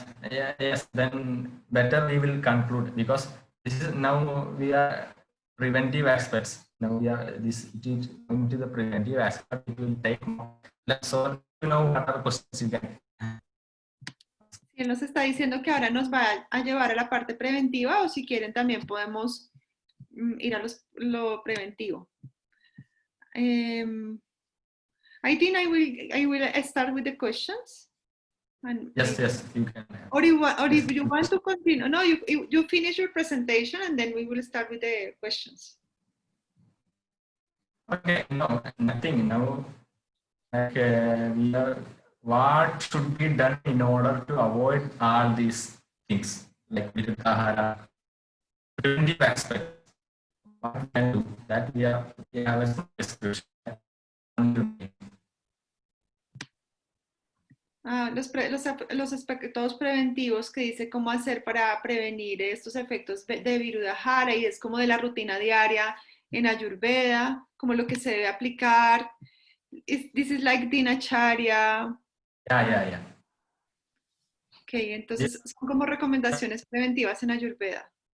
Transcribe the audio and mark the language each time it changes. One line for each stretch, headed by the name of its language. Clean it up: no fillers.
English: Yeah, yes, then better we will conclude, because this is now we are preventive aspects. Now we are this it is going to the preventive aspect. It will take more. So you know what are questions you can.
Spanish: Él nos está diciendo que ahora nos va a llevar a la parte preventiva, o si quieren también podemos ir a lo preventivo.
English: I think I will start with the questions. And Yes, yes, you can. Or if you want to continue, no, you finish your presentation and then we will start with the questions. Okay, no, nothing. Now, like we are, what should be done in order to avoid all these things, like Virudhahara, preventive aspect. What we can do that we have a description.
Spanish: Los aspectos preventivos que dice cómo hacer para prevenir estos efectos de Virudhahara, y es como de la rutina diaria en Ayurveda, como lo que se debe aplicar.
English: This is like Dinacharya. Yeah.
Spanish: Ok, entonces son como recomendaciones preventivas en Ayurveda.